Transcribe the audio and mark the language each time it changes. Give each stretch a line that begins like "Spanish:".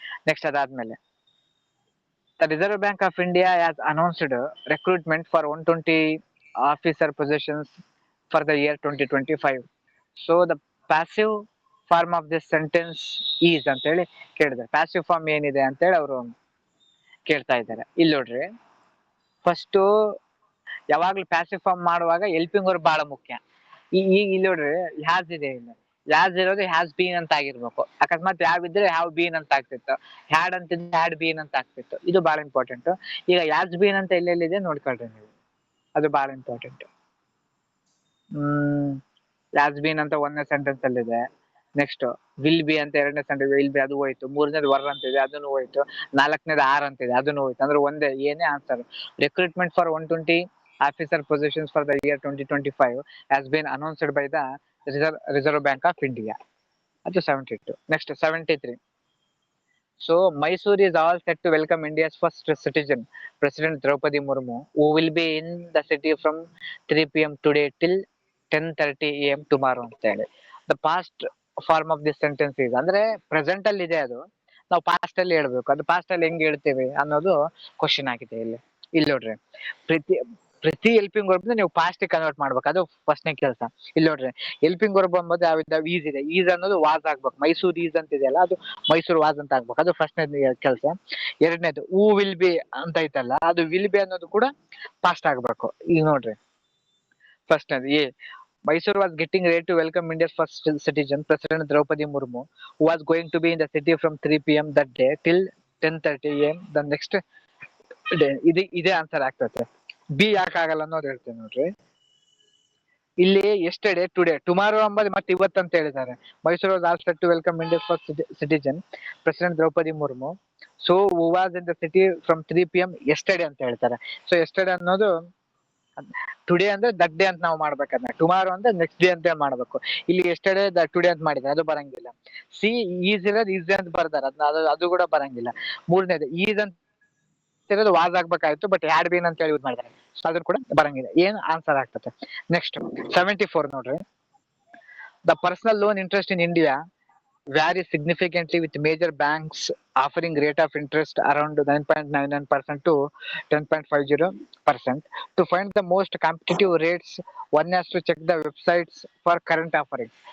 Kannada: Next ಅದಾದ್ಮೇಲೆ
English: The Reserve Bank of India has announced recruitment for 120 officer positions for the year 2025. So the passive form of this sentence is
Kannada: ಅಂತ ಹೇಳಿ ಕೇಳಿದ್ದಾರೆ. Passive form ಏನಿದೆ ಅಂತ ಹೇಳಿ ಅವರು ಕೇಳ್ತಾ ಇದ್ದಾರೆ. ಇಲ್ಲಿ ನೋಡ್ರಿ ಫಸ್ಟ್ ಯಾವಾಗ್ಲೂ ಪ್ಯಾಸಿವ್ ಫಾರ್ಮ್ ಮಾಡುವಾಗ ಹೆಲ್ಪಿಂಗ್ ವರ್ಬ್ ಬಹಳ ಮುಖ್ಯ. ಈಗ ಇಲ್ಲಿ ನೋಡ್ರಿ ಹ್ಯಾಸ್ ಇದೆ. ಇಲ್ಲಿ ಹ್ಯಾಸ್ ಇರೋದು ಹ್ಯಾಸ್ ಬೀನ್ ಅಂತ ಆಗಿರ್ಬೇಕು. ಅಕಸ್ಮಾತ್ ಹ್ಯಾವ್ ಇದ್ರೆ ಹ್ಯಾವ್ ಬೀನ್ ಅಂತ ಆಗ್ತಿತ್ತು, ಹ್ಯಾಡ್ ಅಂತಿದ್ರೆ ಹ್ಯಾಡ್ ಬೀನ್ ಅಂತ ಆಗ್ತಿತ್ತು. ಇದು ಬಹಳ ಇಂಪಾರ್ಟೆಂಟ್. ಈಗ ಹ್ಯಾಸ್ ಬೀನ್ ಅಂತ ಎಲ್ಲೆಲ್ಲಿದೆ ನೋಡ್ಕೊಳ್ರಿ ನೀವು, ಅದು ಬಹಳ ಇಂಪಾರ್ಟೆಂಟ್. ಹ್ಯಾಸ್ ಬೀನ್ ಅಂತ ಒಂದನೇ ಸೆಂಟೆನ್ಸ್ ಅಲ್ಲಿ ಇದೆ. ನೆಕ್ಸ್ಟ್ ವಿಲ್ ಬಿ ಅಂತ ಎರಡನೇ ಸೆಂಟೆನ್ಸ್, ವಿಲ್ ಬಿ ಅದು ಹೋಯ್ತು. ಮೂರನೇದು ವರ್ ಅಂತ ಇದೆ, ಅದನ್ನು ಹೋಯ್ತು. ನಾಲ್ಕನೇದು ಆರ್ ಅಂತ ಇದೆ, ಅದನ್ನು ಹೋಯ್ತು. ಅಂದ್ರೆ ಒಂದೇ ಏನೇ answer.
English: Recruitment for 120 officer positions for the year 2025 has been announced by the Reserve Bank of India.
Kannada: ಅದು 72.
English: Next 73. So Mysore is all set to welcome India's first citizen, President Draupadi Murmu, who will be in the city from 3 p.m. today till 10:30 a.m.
Kannada: tomorrow ಅಂತ ಹೇಳಿ.
English: The past form of this sentence is
Kannada: ಅಂದ್ರೆ present ಅಲ್ಲಿ ಇದೆ. ಅದು ನಾವು past ಅಲ್ಲಿ ಹೇಳ್ಬೇಕು. ಅದು ಪಾಸ್ಟ್ ಅಲ್ಲಿ ಹೆಂಗ್ ಹೇಳ್ತೇವೆ ಅನ್ನೋದು ಕ್ವಶನ್ ಆಗಿದೆ ಇಲ್ಲಿ. ಇಲ್ಲಿ ನೋಡ್ರಿ ಪ್ರತಿ ಹೆಲ್ಪಿಂಗ್ ವರ್ಬ್ ನೀವು ಪಾಸ್ಟ್ ಕನ್ವರ್ಟ್ ಮಾಡ್ಬೇಕು. ಅದು ಫಸ್ಟ್ನೇ ಕೆಲಸ. ಇಲ್ಲಿ ನೋಡ್ರಿ ಹೆಲ್ಪಿಂಗ್ ವರ್ಬ್ ಅಂಬೋದು ಯಾವ್ದಾವ್ ಈಸ್ ಇದೆ. ಈಸ್ ಅನ್ನೋದು ವಾಸ್ ಆಗ್ಬೇಕು. ಮೈಸೂರು ಈಸ್ ಅಂತ ಇದೆಯಲ್ಲ ಅದು ಮೈಸೂರು ವಾಸ್ ಅಂತ ಆಗ್ಬೇಕು. ಅದು ಫಸ್ಟ್ನೇ ಕೆಲಸ. ಎರಡನೇದು ಹೂ ವಿಲ್ ಬಿ ಅಂತ ಐತಲ್ಲ, ಅದು ವಿಲ್ ಬಿ ಅನ್ನೋದು ಕೂಡ ಪಾಸ್ಟ್ ಆಗ್ಬೇಕು. ಈಗ ನೋಡ್ರಿ ಫಸ್ಟ್ನೇದು A
English: Mysore was getting ready to welcome India's first citizen, President Draupadi Murmu, who was going to be in the city from 3 p.m. that day till 10:30 a.m. the next day.
Kannada: ಇದೇ answer ಆಗ್ತದೆ. B ಯಾಕೆ ಆಗಲ್ಲ ಅನ್ನೋದು ಹೇಳ್ತೇನೆ ನೋಡ್ರಿ. ಇಲ್ಲಿ yesterday, today, tomorrow ಅಂಬದು ಮತ್ತೆ ಇವತ್ತು ಅಂತ ಹೇಳಿದ್ದಾರೆ.
English: Mysuru was all set to welcome India's first citizen president Droupadi Murmu. So who was in the city from 3 p.m. Yesterday
Kannada: ಅಂತ ಹೇಳ್ತಾರೆ. ಸೊ ಎಸ್ಟರ್ಡೇ ಅನ್ನೋದು ಟುಡೇ ಅಂದ್ರೆ ದಟ್ ಡೇ ಅಂತ ನಾವು ಮಾಡ್ಬೇಕನ್ನ, ಟುಮಾರೋ ಅಂದ್ರೆ ನೆಕ್ಸ್ಟ್ ಡೇ ಅಂತ ಮಾಡ್ಬೇಕು. ಇಲ್ಲಿ ಎಸ್ಟರ್ಡೇ ಟುಡೇ ಅಂತ ಮಾಡಿದ್ರೆ ಅದು ಬರಂಗಿಲ್ಲ. ಸಿ ಈಸ್ ಇರೋದು ಈಸ್ ಅಂತ ಬರ್ದಾರ, ಅದು ಕೂಡ ಬರಂಗಿಲ್ಲ. ಮೂರನೇದು ಈಸ್ ಅಂತ ಇರೋದು ವಾಸ್ ಆಗ್ಬೇಕಾಯ್ತು, ಬಟ್ ಹ್ಯಾಡ್ ಬೀನ್ ಅಂತ ಹೇಳಿ ಯೂಸ್ ಮಾಡಿದ್ದಾರೆ. ಅದ್ರ ಕೂಡ ಬರಂಗಿಲ್ಲ. ಏನ್ ಆನ್ಸರ್ ಆಗ್ತದೆ.
English: next 74
Kannada: ನೋಡ್ರಿ.
English: The personal loan interest in India vary significantly with major banks offering rate of interest around 9.99% to 10.50%. To find the most competitive rates, one has to check the websites for current offerings.